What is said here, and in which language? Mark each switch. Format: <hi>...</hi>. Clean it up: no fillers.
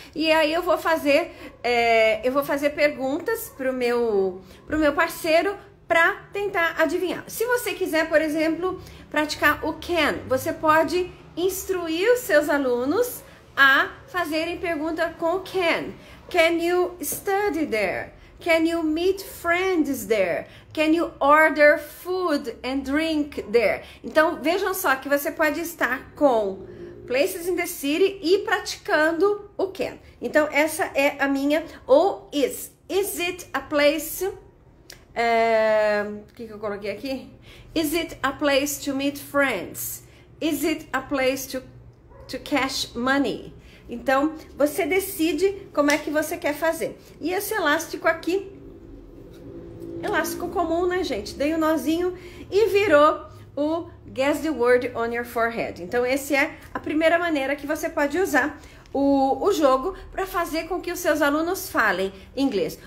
<pt>E aí eu vou fazer perguntas pro meu parceiro para tentar adivinhar. Se você quiser, por exemplo, praticar o can, você pode instruir os seus alunos a fazerem pergunta com o can.</pt> <en>Can you study there? Can you meet friends there? Can you order food and drink there?</en> <pt>Então, vejam só que você pode estar com Places in the City e praticando o can. Então, essa é a minha, ou is.</pt> <en>Is it a place...</en> <pt>O que eu coloquei aqui?</pt> <en>Is it a place to meet friends? Is it a place to cash money?</en> <pt>Então, você decide como é que você quer fazer. E esse elástico aqui, elástico comum, né, gente? Dei um nozinho e virou o</pt> <en>Guess the word on your forehead.</en> <pt>Então, essa é a primeira maneira que você pode usar o jogo para fazer com que os seus alunos falem inglês.</pt>